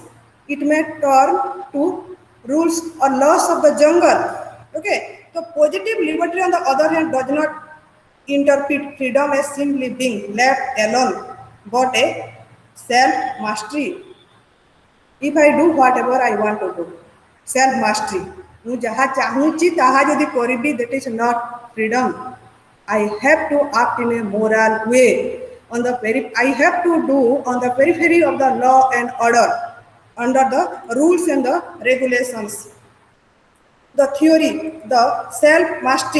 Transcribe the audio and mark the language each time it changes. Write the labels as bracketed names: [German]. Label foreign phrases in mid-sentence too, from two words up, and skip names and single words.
[English] It may turn to rules or laws of the jungle. Okay, so positive liberty on the other hand does not interpret freedom as simply being left alone, but a self-mastery. If I do whatever I want to do, self-mastery. [Odia] ମୁଁ ଯାହା ଚାହୁଁଛି ତାହା ଯଦି କରିବି, [English] that is not freedom. I have to act in a moral way. I have to do on the periphery of the law and order, under the rules and the regulations. The theory, the self-mastery.